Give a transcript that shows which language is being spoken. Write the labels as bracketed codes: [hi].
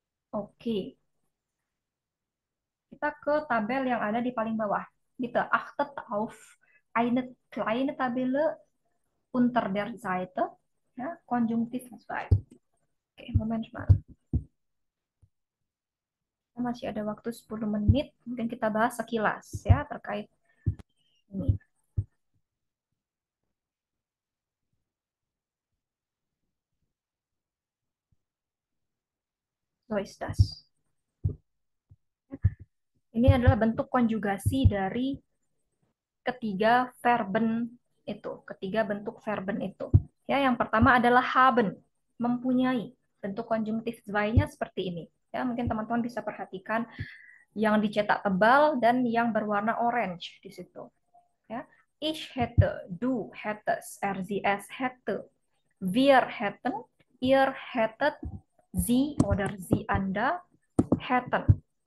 [id] Oke, kita ke tabel yang ada di paling bawah. [de] Bitte achtet auf eine kleine Tabelle unter der Seite, ya, Konjunktiv 2. Oke, Moment mal. [id] Masih ada waktu 10 menit, mungkin kita bahas sekilas ya terkait ini. [de] So ist das. [id] Ini adalah bentuk konjugasi dari ketiga verben itu, ketiga bentuk verben itu. Ya, yang pertama adalah haben, mempunyai. Bentuk konjunktif 2-nya seperti ini. Ya, mungkin teman-teman bisa perhatikan yang dicetak tebal dan yang berwarna orange di situ. Ya. [de] Ich hätte, du hättest, sie, es hätte, wir hätten, ihr hättet, sie oder sie, Anda hätten.